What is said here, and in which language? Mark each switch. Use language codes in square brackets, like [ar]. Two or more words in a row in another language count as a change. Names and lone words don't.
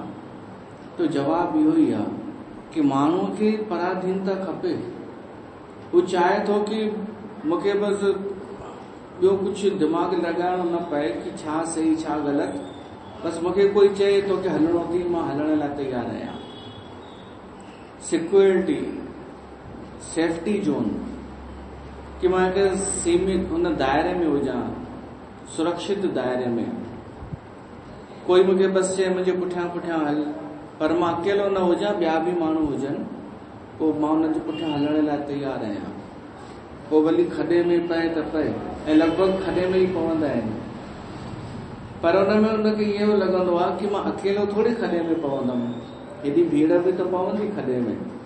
[sd] तो जवाब इहो ई आहे कि माण्हूअ खे पराधीनता खपे। हू चाहे थो कि मूंखे बसि ॿियो कुझु दिमाग़ लॻाइणो न पए कि छा सही छा ग़लति। बसि मूंखे कोई चए थो कि हलणो थी, मां हलण लाइ तयारु आहियां। [en] security, safety zone, [sd] कि मां हिकु सीमित हुन दायरे में हुजां, सुरक्षित दायरे में। कोई मूंखे बसि चए मुंहिंजे पुठियां पुठियां हल, पर मां अकेलो न हुजां, ॿिया भी माण्हू हुजनि पोइ मां हुनजे पुठियां हलण लाइ तयारु आहियां। पोइ भली खॾे में पए त पए, ऐं लॻभॻि खॾे में ई पवंदा आहिनि, पर हुन में हुनखे इहो लॻंदो आहे कि मां अकेलो थोरी खॾे में पवंदमि, हेॾी भीड़ बि त पवंदी खॾे में।